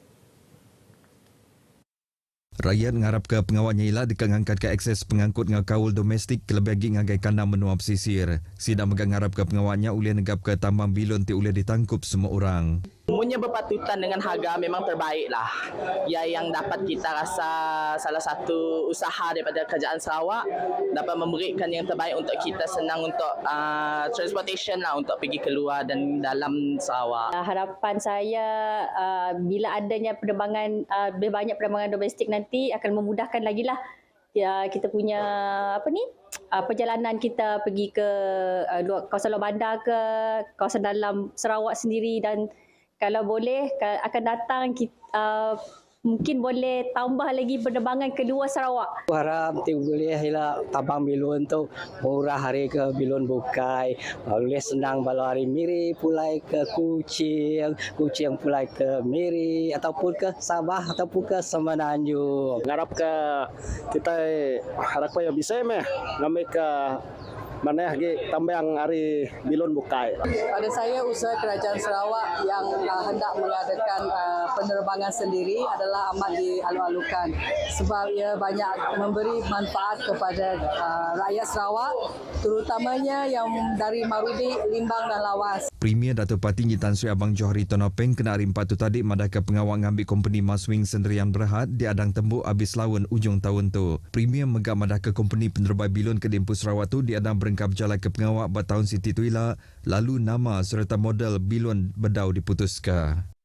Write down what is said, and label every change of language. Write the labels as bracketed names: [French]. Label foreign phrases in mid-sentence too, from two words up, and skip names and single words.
[Iban] Rakyat ngarap ke pengawalnya ialah dekat ngangkat ke akses pengangkut dengan kaul domestik kelebih lagi ngagai kandang menua pesisir. Sidang megang ngarap ke pengawalnya ulih negap ke tambang Bilon ti ulih ditangkup semua orang. [Malay] Semuanya berpatutan dengan harga memang terbaik lah. Ya, yang dapat kita rasa salah satu usaha daripada kerajaan Sarawak dapat memberikan yang terbaik untuk kita senang untuk transportation lah untuk pergi keluar dan dalam Sarawak. Harapan saya bila adanya penerbangan, banyak penerbangan domestik nanti akan memudahkan lagi lah ya, kita punya perjalanan kita pergi ke kawasan luar bandar ke kawasan dalam Sarawak sendiri, dan kalau boleh akan datang kita mungkin boleh tambah lagi penerbangan ke luar Sarawak. [Iban] Harap boleh hilang tabang Bilon tu murah hari ke Bilon Bukai, boleh senang balau hari Miri pulai ke Kuching pulai ke Miri ataupun ke Sabah ataupun ke Semenanjung. Ngarap ke kita harap yang bisa meh ngambil ke mana lagi tambang hari Bilon Bukai. [Malay] Pada saya, usaha kerajaan Sarawak yang hendak mengadakan penerbangan sendiri adalah amat dialu-alukan sebab ia banyak memberi manfaat kepada rakyat Sarawak, terutamanya yang dari Marudi, Limbang dan Lawas. [Iban] Premier Datuk Patinggi Tan Sri Abang Johari Tonopeng kena hari 4 tu tadi madah ke pengawal ngambil company Maswing Sendirian Berhad di Adang Tembuk habis lawan ujung tahun tu. Premier megak madah ke company penerbang Bilon ke Dempu Sarawak tu di Adang berengkap jalan ke pengawal bertahun Siti Tuila, lalu nama serta model Bilon Bedau diputuskan.